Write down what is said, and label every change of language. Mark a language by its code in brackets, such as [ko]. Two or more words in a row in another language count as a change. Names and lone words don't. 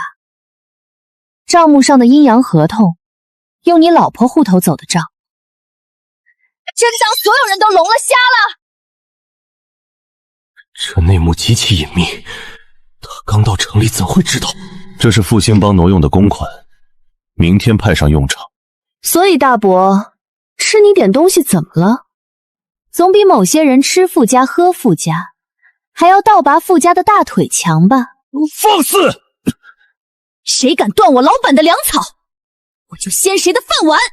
[zh] 賬目上的陰陽合同用你老婆戶頭走的賬，真當所有人都聾了瞎了？這內幕極其隱秘，他剛到城裡怎會知道？這是復興幫挪用的公款，明天派上用場。所以大伯，吃你點東西怎麼了？總比某些人吃傅家喝傅家還要倒拔傅家的大腿強吧？放肆！誰敢斷我老板的糧草，我就掀誰的飯碗！